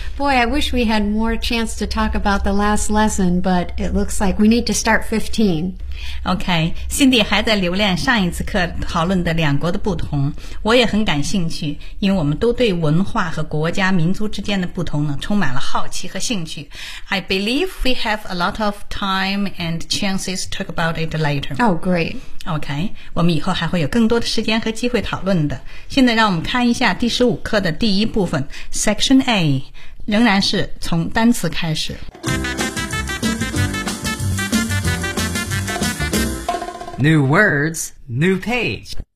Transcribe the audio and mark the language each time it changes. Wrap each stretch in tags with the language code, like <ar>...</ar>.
<en>Boy, I wish we had more chance to talk about the last lesson, but it looks like we need to start 15.</en> <zh>Okay, Cindy 还在留恋上一次课讨论的两国的不同。我也很感兴趣，因为我们都对文化和国家、民族之间的不同呢，充满了好奇和兴趣。</zh> <en>I believe we have a lot of time and chances to talk about it later. Oh, great.</en> <zh>OK, 我们以后还会有更多的时间和机会讨论的。现在让我们看一下第十五课的第一部分 Section A, 仍然是从单词开始。</zh> <en>New words, new page.</en>